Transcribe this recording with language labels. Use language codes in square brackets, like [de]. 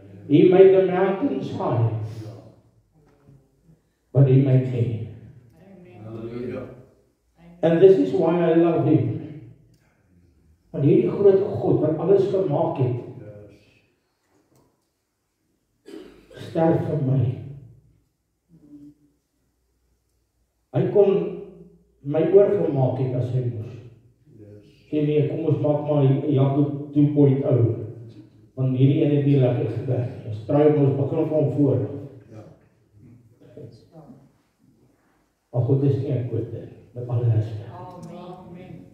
[en] He made the mountains high. But He made me. And this is why I love Him. [af] Want hierdie groot God wat alles gemaak het, sterf vir my. Hy kon my oorgemaak het as hy moes. Sê nee, kom ons maak maar Jakob 2.0. Want hierdie ene het nie lekker gewerk. Ons try ons begin van voor. Maar God is nie 'n kwade met alle respek.